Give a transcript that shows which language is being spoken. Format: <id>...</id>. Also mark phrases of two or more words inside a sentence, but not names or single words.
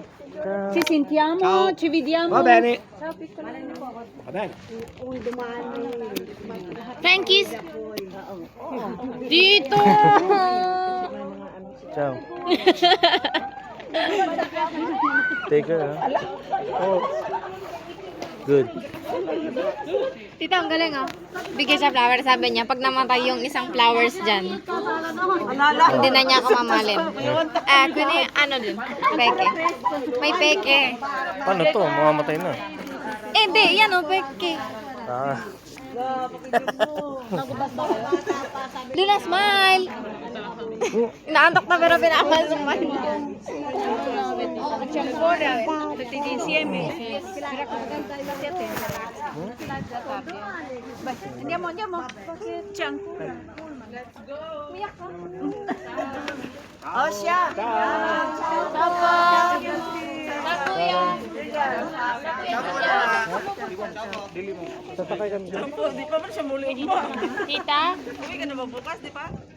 <it>Ci sentiamo, ci vediamo. Va bene. Va bene.</it> <tl>Frankies! Dito!</tl> <it>Ciao.</it> <en>Take care. Oh. Good.</en> <tl>Tita, ang galing oh. Bigay sa flower, sabi niya, pag namatay yung isang flowers dyan, hindi na niya ako mamahalin. Kunin, ano din? Peke. May peke. Paano to? Mamamatay na. Hindi, yan oh, peke. Ah.</tl> <en>Luna, smile!</en> <tl>Inaantok na pero pinakamal ng smile.</tl> <it>Andiamo. C'è ancora.</it> <tl>Oh, siya. Sasakay kami dyan. Di pa man siya muli mo. Tita? Uwi ka na ba bukas, di pa?</tl>